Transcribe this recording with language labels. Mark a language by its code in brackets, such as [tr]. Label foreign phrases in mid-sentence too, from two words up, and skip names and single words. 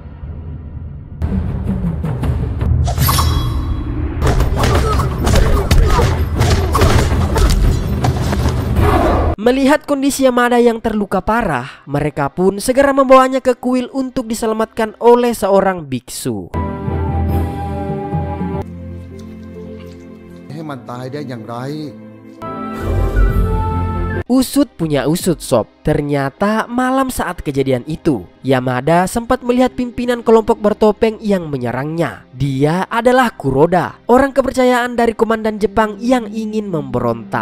[id] Melihat kondisi Yamada yang terluka parah, mereka pun segera membawanya ke kuil untuk diselamatkan oleh seorang biksu. [th] ให้มันตายได้อย่างไร [id] Usut punya usut sob. Ternyata malam saat kejadian itu, Yamada sempat melihat pimpinan kelompok bertopeng yang menyerangnya. Dia adalah Kuroda, orang kepercayaan dari komandan Jepang yang ingin memberontak.